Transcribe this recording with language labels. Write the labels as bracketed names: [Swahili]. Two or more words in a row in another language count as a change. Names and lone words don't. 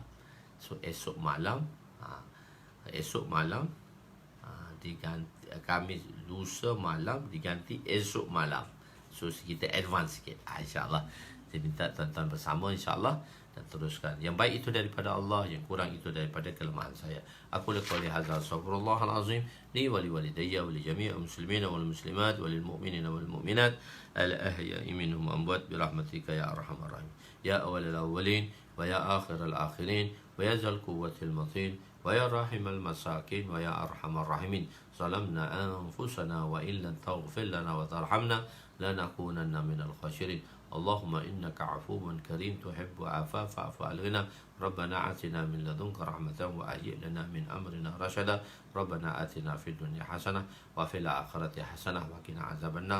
[Malay] So esok malam diganti, Khamis lusa malam diganti esok malam. So kita advance sikit, insyaAllah. Saya minta tuan-tuan bersama insyaAllah dan teruskan. Yang baik itu daripada Allah, yang kurang itu daripada kelemahan saya. [Arabic] أقول قولي هذا أستغفر الله العظيم لي ولوالدي ولجميع المسلمين والمسلمات والمؤمنين والمؤمنات الأحياء منهم الأموات برحمتك يا أرحم الراحمين. يا أول الأولين ويا آخر الآخرين ويا ذا القوة المتين ويا راحم المساكين ويا أرحم الراحمين. ظلمنا أنفسنا وإن لم تغفر لنا وترحمنا لنكونن من الخاسرين. اللهم إنك عفو كريم تحب العفو فاعف عنا. ربنا آتنا من لدنك رحمة وهيئ لنا من أمرنا رشدا. ربنا آتنا في الدنيا حسنة وفي الآخرة حسنة وقنا عذاب النار.